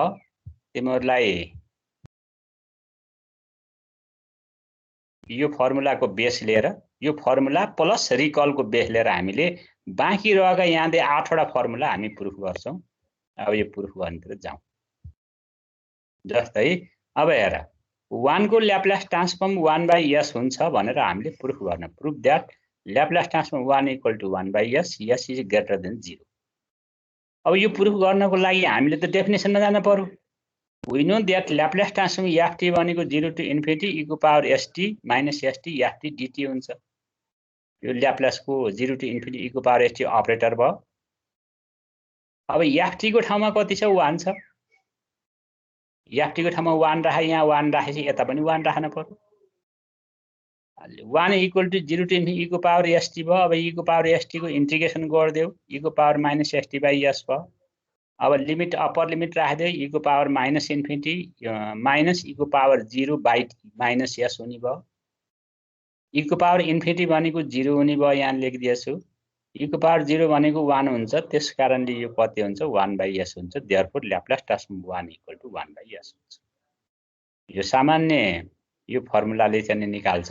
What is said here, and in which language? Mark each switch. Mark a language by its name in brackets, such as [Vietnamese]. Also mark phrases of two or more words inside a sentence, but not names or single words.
[Nepali] तिमीहरुलाई यो फर्मुलाको बेस लिएर यो फर्मुला प्लस रिकलको बेस लिएर हामीले बाँकी रहेका यहाँले 8 वटा फर्मुला हामी प्रुफ गर्छौं। अब यो प्रुफ गर्नतिर जाउँ। जस्तै अब हेर 1 को [English] Laplace transform [Nepali] 1/s हुन्छ भनेर हामीले प्रुफ गर्न [English] proof that Laplace transform 1 = 1/s s is greater than 0. [Nepali] अब यो प्रुफ गर्नको लागि हामीले त डेफिनेसनमा जान पर्यो। [English] we know that Laplace transform ft [Nepali] भनेको [English] 0 to infinity e [Nepali] को [English] power st minus st ft dt [Nepali] हुन्छ। यो ल्याप्लासको [English] 0 to infinity e [Nepali] को पावर st अपरेटर भयो। अब ft को ठाउँमा कति छ 1 छ। ft को ठाउँमा 1 राखे, यहाँ 1 राखेपछि यता पनि 1 राख्न पर्यो। [English] 1 = 0 to infinity e [Nepali] को पावर st भयो। अब e को पावर st को इन्टिग्रेसन गरिदेऊ e को [English] power minus st/s [Nepali] भयो। अब [English] limit upper limit [Nepali] राख्दै e को [English] power minus infinity minus e [Nepali] को पावर 0/-s हुने भयो। e को [English] power infinity [Nepali] भनेको 0 हुने भयो, यहाँ लेखिदिएछु। e को पावर 0 भनेको 1 हुन्छ, त्यसकारणले यो कति हुन्छ 1/s हुन्छ। [English] therefore Laplace transform 1 = 1/s [Nepali] हुन्छ। यो सामान्य यो फर्मुलाले चाहिँ निकाल्छ।